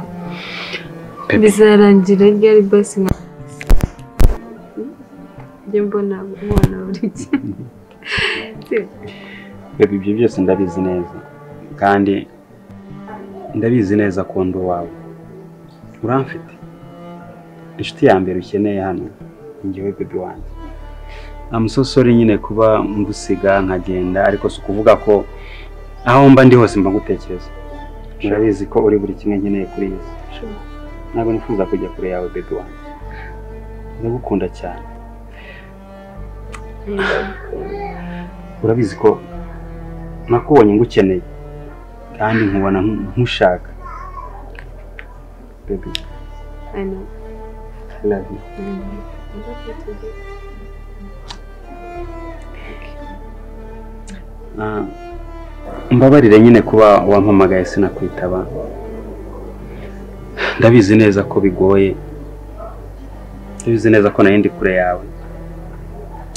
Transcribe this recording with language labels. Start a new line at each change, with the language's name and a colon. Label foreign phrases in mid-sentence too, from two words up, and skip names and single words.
Kinyarwanda: Bizarangira ryari basi nka njye mbona umwana buri gihe. Baby, ibyo byose ndabizi neza. Kandi ndabizi neza ko ndo wawe. Uramfite. Inshuti ya mbere ukeneye hano. Njyewe baby wanjye.
English: I'm so sorry
Kinyarwanda: nyine kuba ngusiga nkagenda, ariko si kuvuga ko aho mba ndi hose mba gutekereza. Urabizi ko uri buri kimwe nkeneye kuri iyi si. Ntabwo nifuza kujya kure yawe baby wanjye. Ndagukunda cyane. Urabizi ko nakubonye ngukeneye kandi nkubona nkushaka. Baby,
English: I know. I love you.
Kinyarwanda: Mbabarire nyine kuba wampamagaye sinakwitaba. Ndabizi neza ko bigoye. Ndabizi neza ko nari ndi kure yawe.